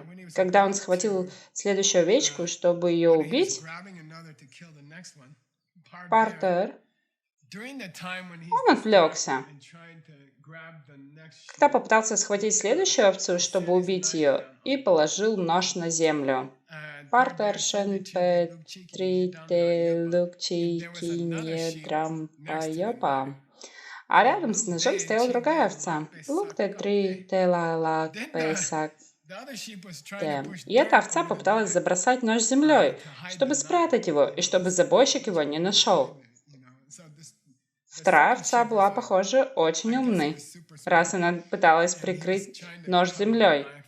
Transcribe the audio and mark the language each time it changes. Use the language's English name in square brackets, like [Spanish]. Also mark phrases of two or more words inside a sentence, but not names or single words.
[Russian] Когда он схватил следующую овечку, чтобы ее убить, Партер, он отвлекся. Когда попытался схватить следующую овцу, чтобы убить ее, и положил нож на землю. [Tibetan] Партер шенпе трите лукчи кинье дрампайопа. [Russian] А рядом с ножом стояла другая овца. [Tibetan] Лукте три телалак песак. [Russian] И эта овца попыталась забросать нож землей, чтобы спрятать его, и чтобы забойщик его не нашел. Вторая овца была, похоже, очень умной, раз она пыталась прикрыть нож землей.